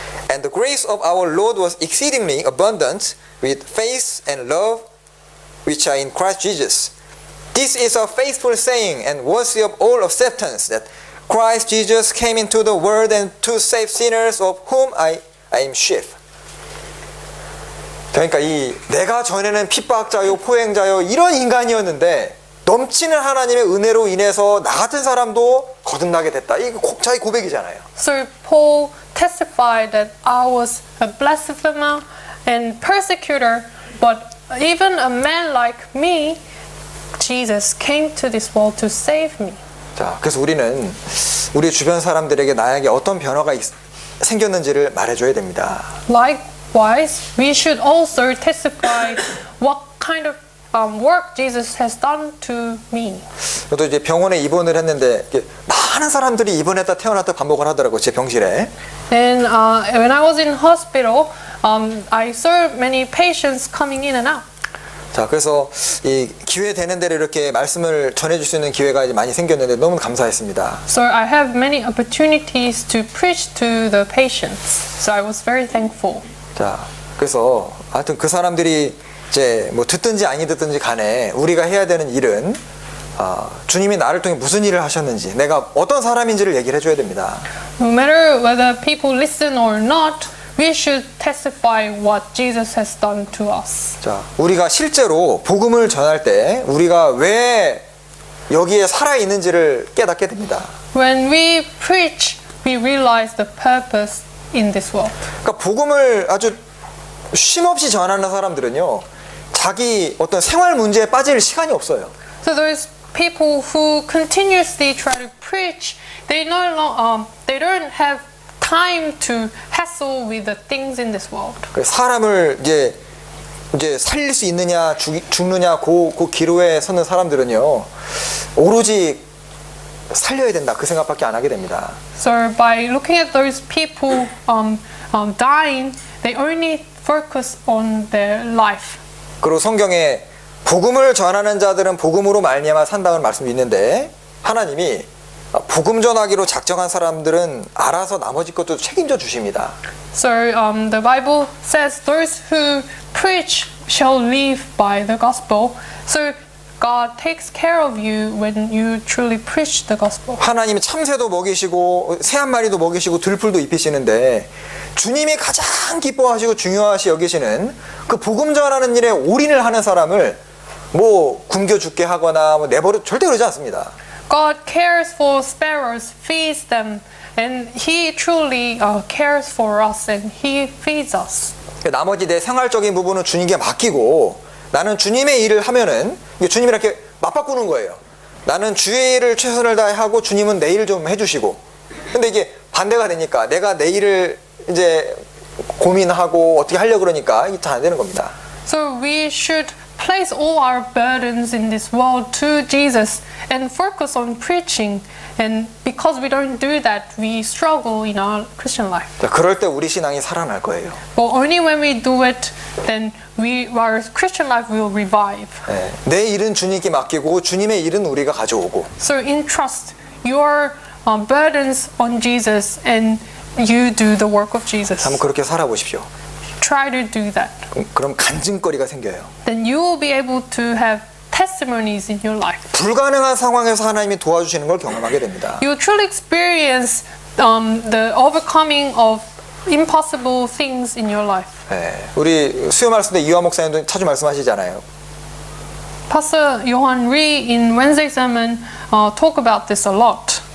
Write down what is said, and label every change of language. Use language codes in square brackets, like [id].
[en] And the grace of our Lord was exceedingly abundant with faith and love which are in Christ Jesus. This is a faithful saying and worthy of all acceptance that Christ Jesus came into the world and to save sinners of whom I am chief. [ko] 그러니까 이 내가 전에는 핍박자요 포행자요 이런 인간이었는데 넘치는 하나님의 은혜로 인해서 나 같은 사람도 거듭나게 됐다. 이게 자기 고백이잖아요. [en] So Paul testified that I was a blasphemer and persecutor, but even a man like me, Jesus came to this world to save me. [ko] 자, 그래서 우리는 우리 주변 사람들에게 나에게 어떤 변화가 생겼는지를 말해줘야 됩니다. [en] Likewise, we should also testify what kind of work Jesus has done to me. [ko] 저도 이제 병원에 입원을 했는데 많은 사람들이 입원했다 태어났다 반복을 하더라고요. 제 병실에. [en] And when I was in hospital, I saw many patients coming in and out. [ko] 자, 그래서 이 기회 되는 대로 이렇게 말씀을 전해줄 수 있는 기회가 이제 많이 생겼는데 너무 감사했습니다. [en] So I have many opportunities to preach to the patients. So I was very thankful. [ko] 자, 그래서 하여튼 그 사람들이 이제 뭐 듣든지 아니 듣든지 간에 우리가 해야 되는 일은 주님이 나를 통해 무슨 일을 하셨는지 내가 어떤 사람인지를 얘기를 해줘야 됩니다. [en] No matter whether people listen or not, we should testify what Jesus has done to us. [ko] 자, 우리가 실제로 복음을 전할 때 우리가 왜 여기에 살아 있는지를 깨닫게 됩니다. [en] When we preach, we realize the purpose in this world. [ko] 그러니까 복음을 아주 쉼없이 전하는 사람들은요, 자기 어떤 생활 문제에 빠질 시간이 없어요. [en] So those people who continuously try to preach, they don't have time to hassle with the things in this world. [ko] 사람을 이제 살릴 수 있느냐 죽느냐 그 기로에 서는 사람들은요 오로지 살려야 된다 그 생각밖에 안 하게 됩니다. [en] So by looking at those people dying, they only focus on their life. [ko] 그리고 성경에 복음을 전하는 자들은 복음으로 말미암아 산다는 말씀도 있는데 하나님이 복음 전하기로 작정한 사람들은 알아서 나머지 것도 책임져 주십니다. [en] So the Bible says those who preach shall live by the gospel. So God takes care of you when you truly preach the gospel. [ko] 하나님이 참새도 먹이시고 새 한 마리도 먹이시고 들풀도 입히시는데 주님이 가장 기뻐하시고 중요하시 여기시는 그 복음 전하는 일에 올인을 하는 사람을 뭐 굶겨 죽게 하거나 뭐 내버려 절대 그러지 않습니다. [en] God cares for sparrows, feeds them, and He truly cares for us, and He feeds us. [ko] 나머지 내 생활적인 부분은 주님께 맡기고 나는 주님의 일을 하면은 주님이 이렇게 맞바꾸는 거예요. 나는 주의 일을 최선을 다해 하고 주님은 내 일 좀 해주시고. 근데 이게 반대가 되니까 내가 내 일을 이제 고민하고 어떻게 하려고 그러니까 이게 잘 안 되는 겁니다. [en] So we should place all our burdens in this world to Jesus and focus on preaching. And because we don't do that, we struggle in our Christian life. [ko] 자, 그럴 때 우리 신앙이 살아날 거예요. [en] But only when we do it, then our Christian life will revive. [ko] 네, 내 일은 주님께 맡기고 주님의 일은 우리가 가져오고. [en] So entrust your burdens on Jesus and you do the work of Jesus. [ko] 한번 그렇게 살아보십시오. [en] Try to do that. [ko] 그럼 간증거리가 생겨요. [en] Then you will be able to have testimonies in your life. [ko] 불가능한 상황에서 하나님이 도와주시는 걸 경험하게 됩니다. [en] You will truly experience the overcoming of impossible things in your life. [ko] 네, 우리 수요 말씀 때 이화 목사님도 자주 말씀하시잖아요. [en] Pastor Johan Rhee in Wednesday sermon talk about this a lot.